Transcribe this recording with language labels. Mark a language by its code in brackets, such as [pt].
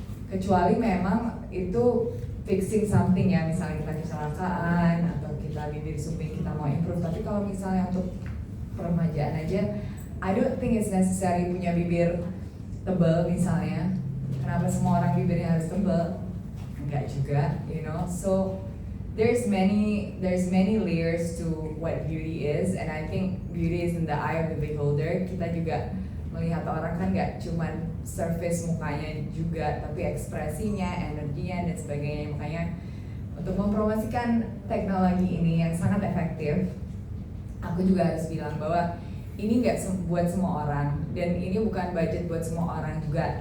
[id] Kecuali memang itu fixing something ya, misalnya kita kecelakaan atau kita bibir sumping, kita mau improve. Tapi kalau misalnya untuk peremajaan aja, [en] I don't think it's necessary [id] punya bibir tebal misalnya. Kenapa semua orang bibirnya harus tebal? Enggak juga, you know. [en] So there's many layers to what beauty is, and I think beauty is in the eye of the beholder. [id] Kita juga melihat orang kan nggak cuman surface mukanya juga, tapi ekspresinya, energinya, dan sebagainya. Makanya untuk mempromosikan teknologi ini yang sangat efektif, aku juga harus bilang bahwa ini nggak buat semua orang dan ini bukan budget buat semua orang juga.